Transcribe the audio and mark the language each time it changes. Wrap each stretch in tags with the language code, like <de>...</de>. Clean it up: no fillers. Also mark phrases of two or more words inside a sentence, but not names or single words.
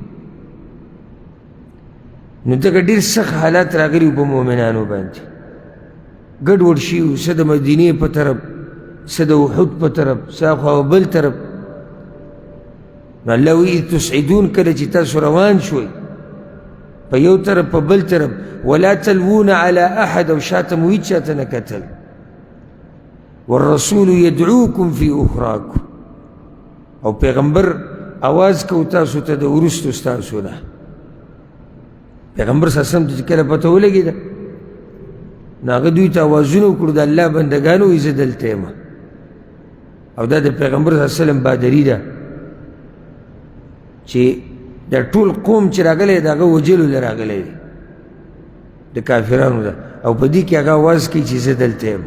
<ps>نو دغه ډېر سخت حالات راغلي په مؤمنانو باندې، ګډوډ شوي، څه د مدینې په طرف، څه د احد په طرف، څه اخوا بل طرف. نو الله وایي</ps> <ar>اذ تسعدون،</ar> <ps>کله چې تاسو روان شوئ په یو طرف په بل طرف،</ps> <ar>ولا تلوون على احد،</ar> <ps>او شاته مو هیچ چاته نه کتل،</ps> <ar>والرسول يدعوكم في اخراكم،</ar> <ps>او پیغمبر آواز کو تاسو ته د وروستو ستاسو نه. پیغمبر</ps> <ar>صلی الله علیه وسلم</ar> <ps>ته کله پته ولګېده، نو هغه دوی ته آوازونه وکړو د الله بندګانو وایي زه دلته یم. او دا د پیغمبر</ps> <ar>صلی الله علیه وسلم</ar> <ps>بهادري ده چې دا ټول قوم چې راغلی د هغه وجلو له راغلی دی د کافرانو ده، او په دې کې هغه آواز کوي چې زه دلته یم.</ps>